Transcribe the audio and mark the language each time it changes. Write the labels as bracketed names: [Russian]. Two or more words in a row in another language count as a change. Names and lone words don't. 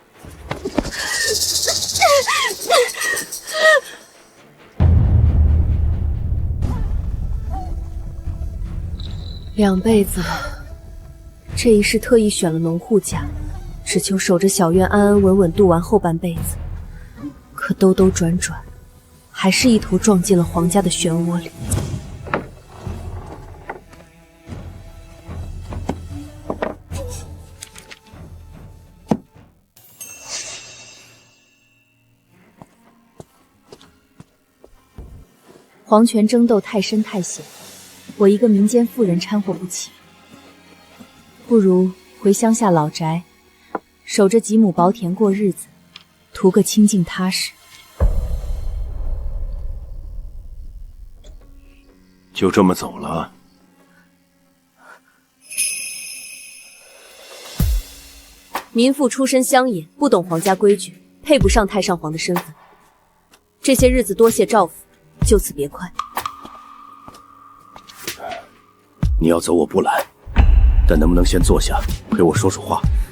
[Chinese] 2 輩子了，這一世特意選了農戶家，只求守着小院安安穩穩度完後半輩子。可兜兜轉轉，還是一頭撞進了皇家的漩渦裡。皇權爭鬥太深太險，我一個民間婦人摻和不起，不如回鄉下老宅，守着幾畝薄田過日子，圖個清靜踏實。就這麼走了？民婦出身鄉野，不懂皇家規矩，配不上太上皇的身份。這些日子多謝照拂，就此別快。你要走我不攔，但能不能先坐下陪我說說話？